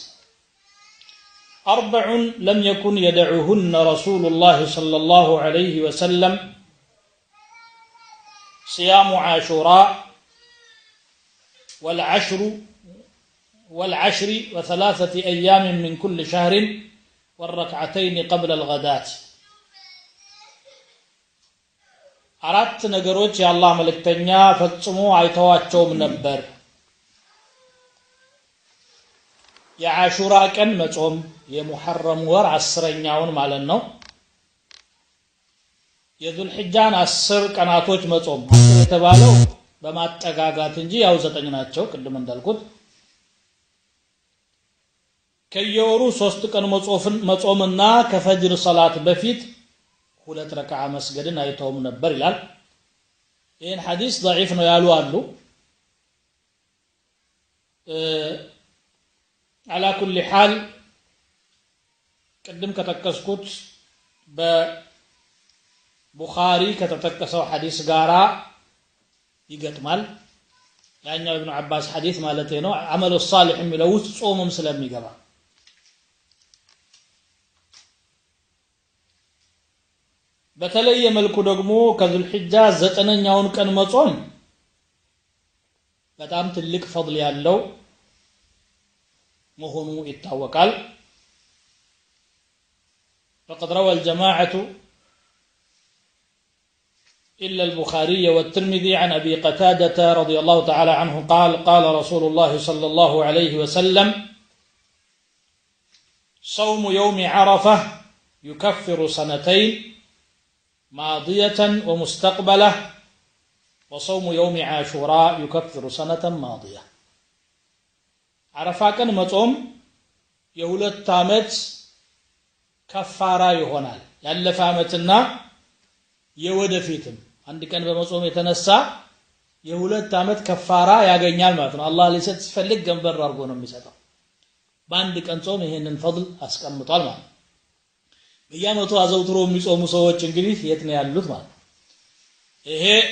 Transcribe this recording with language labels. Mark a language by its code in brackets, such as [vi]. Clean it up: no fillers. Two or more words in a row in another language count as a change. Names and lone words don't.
[ar] 4 لم يكن يدعهن رسول الله صلى الله عليه وسلم صيام عاشوراء والعشر و3 أيام من كل شهر والركعتين قبل الغداة [am] 4 ነገሮች የአላህ መልእክተኛ ፈጽሞ አይተዋቸውም ነበር። የአሹራ ቀን መጾም፣ የሙሐረም ወር 10ኛውን ማለት ነው። የዙል ሒጃን 10 ቀናቶች መጾም፣ 10 የተባለው በማጠጋጋት እንጂ ያው 9 ናቸው ቅድም እንዳልኩት። ከየወሩ 3 ቀን መጾምና ከፈጅር ሰላት በፊት 2 ረክዓ መስገድን አይተውም ነበር ይላል። ይህን ሐዲስ ضعيف ነው ያሉ አሉ። [ar] على كل حال [am] ቅድም ከተከስኩት በቡኻሪ ከተጠቀሰው ሐዲስ ጋራ ይገጥማል። ያኛው ኢብኑ አባስ ሐዲስ ማለት ነው። አመሉ ሷሊህ የሚለው ውስጥ ጾምም ስለሚገባ በተለየ መልኩ ደግሞ ከዙል ሒጃ 9ኛውን ቀን መጾም በጣም ትልቅ ፈድል ያለው መሆኑ ይታወቃል። [ar] فقد روى الجماعة إلا البخاري والترمذي عن أبي قتادة رضي الله تعالى عنه قال رسول الله صلى الله عليه وسلم صوم يوم عرفة يكفر سنتين ماضية ومستقبلة وصوم يوم عاشوراء يكفر سنة ماضية عرفا كان مصوم [am] የሁለት ዓመት ከፋራ ይሆናል ያለፈ ዓመትና የወደፊትም አንድ ቀን በመጾም የተነሳ የሁለት ዓመት ከፋራ ያገኛል ማለት ነው አላህ ሊሰጥ ሲፈልግ ገንበር አድርጎ ነው የሚሰጠው በአንድ ቀን ጾም ይሄንን ፈضል አስቀምጧል ማለት በየዓመቱ አዘውትሮ የሚጾሙ ሰዎች እንግዲህ የት ነው ያሉት ማለት ይሄ